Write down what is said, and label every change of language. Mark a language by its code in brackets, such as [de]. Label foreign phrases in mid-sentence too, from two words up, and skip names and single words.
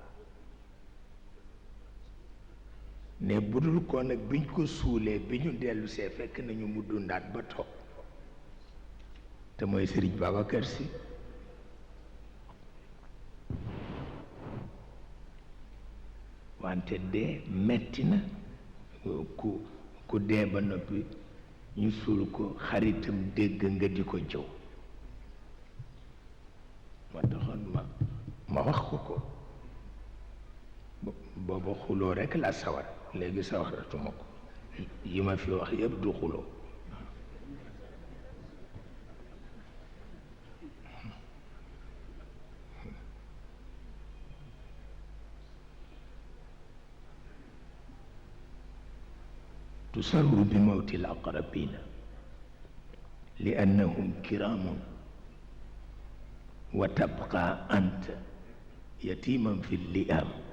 [wo] ne budul ko nag biñ ko suulee bi ñu dellu see fekk nañu mu dundaat ba toog te mooy Sëriñ Babacar Si wante dee metti na ku dee ba noppi ñu suul ko xaritam dégg nga di ko jëw ma taxoon ma wax ko booba xuloo rekk la sawar léegi sawaratuma ko yi ma fi wax yëpp du xuloo [ar] تسر بموت الأقربين لأنهم كرام وتبقى أنت يتيما في اللئام